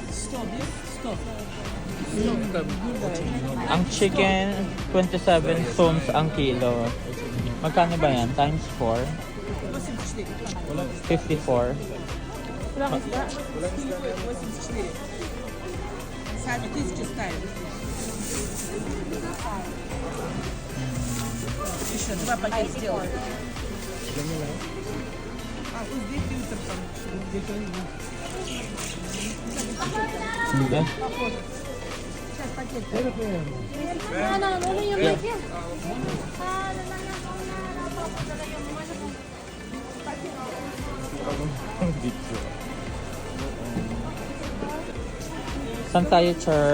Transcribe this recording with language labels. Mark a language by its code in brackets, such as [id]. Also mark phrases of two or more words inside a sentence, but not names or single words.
[tl] Ang chicken, 27 soms ang kilo. Magkano ba yan? Times 4? 54. Wala ka isda? [tr] Sadece style. [ru] Еще два пакета сделай. Здесь фильтр там. [tl] Hindi. Saan tayo, Char?